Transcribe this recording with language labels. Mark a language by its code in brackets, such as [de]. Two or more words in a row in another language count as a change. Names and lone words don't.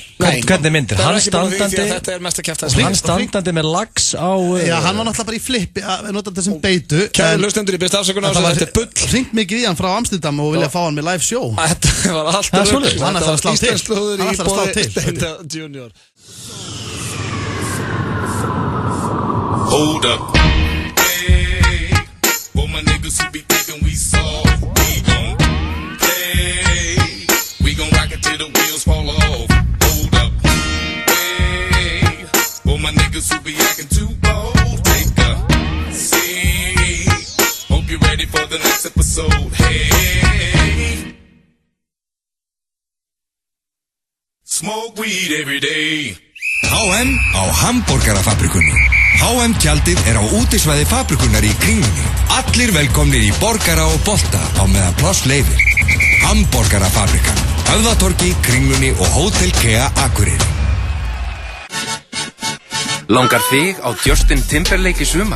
[is] Hvernig myndir? Hann standandi með lax á Já, hann var náttúrulega bara í flippi að nota þetta sem beitu Kæru hlustendur í besta afsökunar Þetta er bull Hringt mikið í hann frá Amsterdam og vilja fá hann með [en] live show [is] Þetta var alltaf rugl Hann ætlar að slá til Hann ætlar að slá til Steindar Junior [en] Hold up Hey For my niggas who be thinking we soft We gon' play We gon' rock it till the wheels fall off Hold up Hey For my niggas who be acting too bold Take a seat Hope you're ready for the next episode Hey Smoke weed every day [is] HM á Hamborgarafabrikunni. HM tjaldið er á útisvæði fabrikunar í Kringlunni. Allir velkomnir í Borgara og Bolta á meðan pláss leyfir. Hamborgarafabrikan, Höfðatorgi, Kringlunni og Hótel Kea Akureyri. Langar þig á Justin Timberlake í sumar?